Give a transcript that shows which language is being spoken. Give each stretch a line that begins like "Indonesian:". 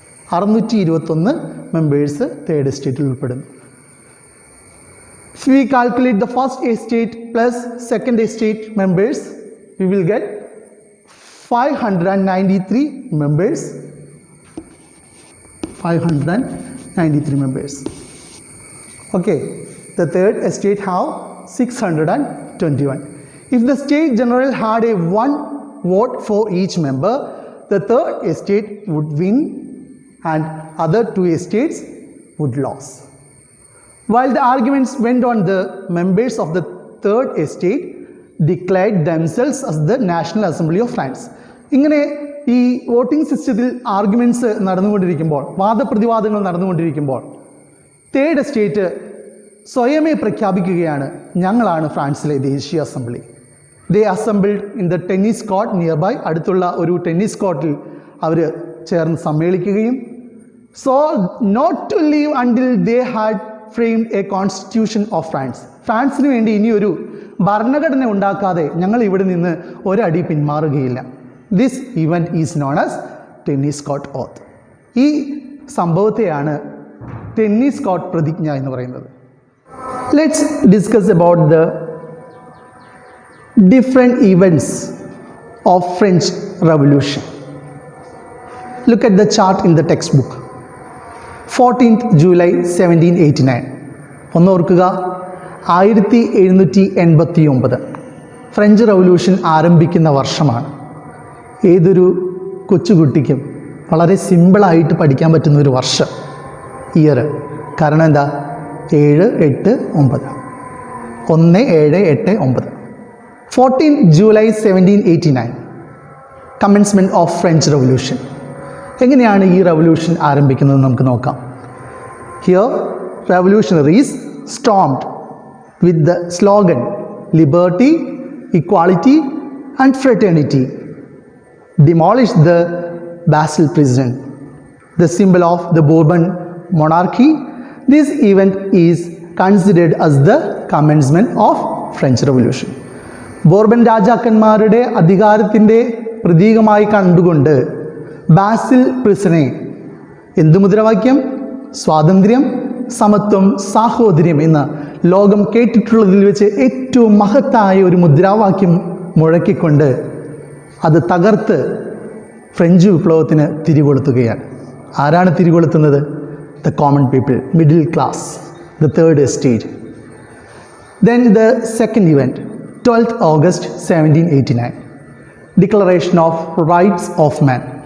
Malayalam: 621 members third എസ്റ്റേറ്റിൽ ഉൾപ്പെടുന്നു.
English: If we calculate the first estate plus second estate members, we will get 593 members. 593 members. Okay, the third estate have 621. If the State General had a 1 vote for each member, the third estate would win and other 2 estates would lose. While the arguments went on, the members of the third estate declared themselves as the National Assembly of France.
Malayalam: ഇങ്ങനെ ഈ voting സിസ്റ്റത്തിൽ arguments നടന്നുകൊണ്ടിരിക്കുമ്പോൾ, വാദപ്രതിവാദങ്ങൾ നടന്നുകൊണ്ടിരിക്കുമ്പോൾ third estate സ്വയമേ പ്രഖ്യാപിക്കുകയാണ്, ഞങ്ങളാണ് ഫ്രാൻസിലെ ദേശീയ assembly.
English: They assembled in the tennis court nearby.
Malayalam: അടുത്തുള്ള ഒരു ടെന്നീസ് കോർട്ടിൽ അവർ ചേർന്ന് സമ്മേളിക്കുകയും
English: Swore not to leave until they had framed a constitution of France.
Malayalam: ഫ്രാൻസിന് വേണ്ടി ഇനിയൊരു ഭരണഘടന ഉണ്ടാക്കാതെ ഞങ്ങൾ ഇവിടെ നിന്ന് ഒരടി പിന്മാറുകയില്ല.
English: This event is known as tennis court oath.
Malayalam: ഈ സംഭവത്തെയാണ് ടെന്നീസ് കോർട്ട് പ്രതിജ്ഞ എന്ന് പറയുന്നത്.
English: Let's discuss about the different events of French Revolution. Look at the chart in the textbook. 14th July 1789.
Malayalam: ഒന്ന് ഓർക്കുക, 1789 ഫ്രഞ്ച് റവല്യൂഷൻ ആരംഭിക്കുന്ന വർഷമാണ്. ഏതൊരു കൊച്ചുകുട്ടിക്കും വളരെ സിമ്പിളായിട്ട് പഠിക്കാൻ പറ്റുന്ന ഒരു വർഷം, ഇയർ. കാരണം എന്താ? 7, 8, 9. 1, 7, 8, 9.
English: 14th July 1789 commencement of French revolution.
Malayalam: എങ്ങനെയാണ് ഈ റവല്യൂഷൻ ആരംഭിക്കുന്നത് നമുക്ക് നോക്കാം.
English: Here revolutionaries stormed with the slogan liberty, equality and fraternity, demolished the Bastille prison, the symbol of the Bourbon monarchy. This event is considered as the commencement of French Revolution.
Malayalam: ബോർബൻ രാജാക്കന്മാരുടെ അധികാരത്തിൻ്റെ പ്രതീകമായി കണ്ടുകൊണ്ട് ബാസിൽ പ്രിസനെ എന്തു മുദ്രാവാക്യം? സ്വാതന്ത്ര്യം, സമത്വം, സാഹോദര്യം എന്ന് ലോകം കേട്ടിട്ടുള്ളതിൽ വെച്ച് ഏറ്റവും മഹത്തായ ഒരു മുദ്രാവാക്യം മുഴക്കിക്കൊണ്ട് അത് തകർത്ത് ഫ്രഞ്ച് വിപ്ലവത്തിന് തിരികൊളുത്തുകയാണ്. ആരാണ് തിരികൊളുത്തുന്നത്?
English: The common people, middle class, the third estate. Then the second event, 12th August 1789, Declaration of Rights of Man.